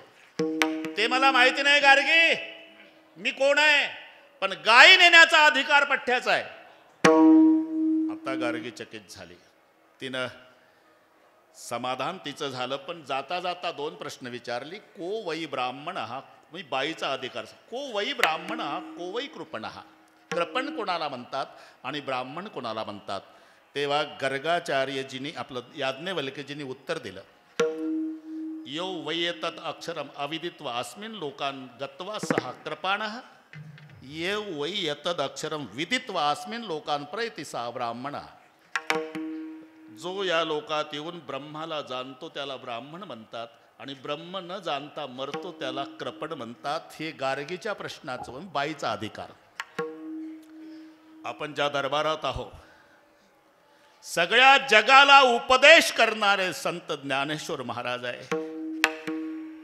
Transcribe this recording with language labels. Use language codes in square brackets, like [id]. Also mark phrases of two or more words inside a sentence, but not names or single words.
[mr] ते मला माहिती नाही गार्गी मी कोण आहे, पण गाई नेण्याचा अधिकार पठ्ठ्याचा आहे. आता गार्गी चकित झाली. तिनं समाधान तिचं झालं, पण जाता जाता 2 प्रश्न विचारली. [sa] को वै ब्राह्मण हा, [mr] मी बाईचा अधिकार. [sa] को वै ब्राह्मण हा, को वै कृपण हा. [mr] कृपण कोणाला म्हणतात आणि ब्राह्मण कोणाला म्हणतात? तेव्हा गर्गाचार्यजींनी आपलं याज्ञवल्क्यजींनी उत्तर दिलं. [sa] यो वैयतत् अक्षरम अविदित्वा अस्मिन् लोकान् गत्वा सहा कृपाणः ये वै यतद अक्षरम विदित्वा अस्मिन् लोकान् प्रयति सा ब्राह्मणः. [mr] जो या लोकात येऊन ब्रह्माला जाणतो त्याला ब्राह्मण म्हणतात आणि ब्रह्म न जाणता मरतो त्याला कृपण म्हणतात. हे गार्गीच्या प्रश्नाचं बाईचा अधिकार. आपण ज्या दरबारात आहोत, सगळ्या जगाला उपदेश करणारे संत ज्ञानेश्वर महाराज आहे.